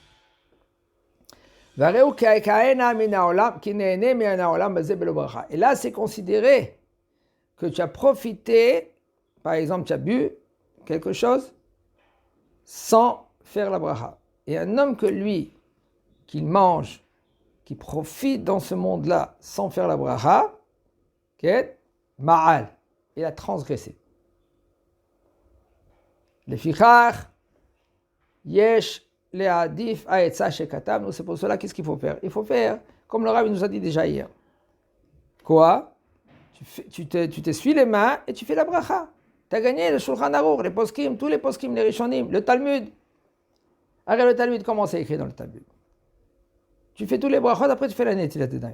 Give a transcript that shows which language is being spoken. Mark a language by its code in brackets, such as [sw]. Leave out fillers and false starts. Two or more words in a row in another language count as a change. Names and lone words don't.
[fr] Et là, c'est considéré que tu as profité, par exemple, tu as bu quelque chose sans faire la bracha. Et un homme que lui, qu'il mange, qui profite dans ce monde-là sans faire la bracha, ma'al, il a transgressé. [he] לפיכך, יש להעדיף העצה שכתבנו. [fr] C'est pour cela, qu'est-ce qu'il faut faire? Il faut faire, comme le Rav nous a dit déjà hier. Quoi? Tu t'essuies les mains et tu fais la bracha. Tu as gagné le Shulchan Aruch, les poskim, tous les poskim, les rishonim, le Talmud. Arrête le Talmud, comment c'est écrit dans le Talmud? Tu fais tous les brachot, après tu fais la [he] Netilat Yadayim.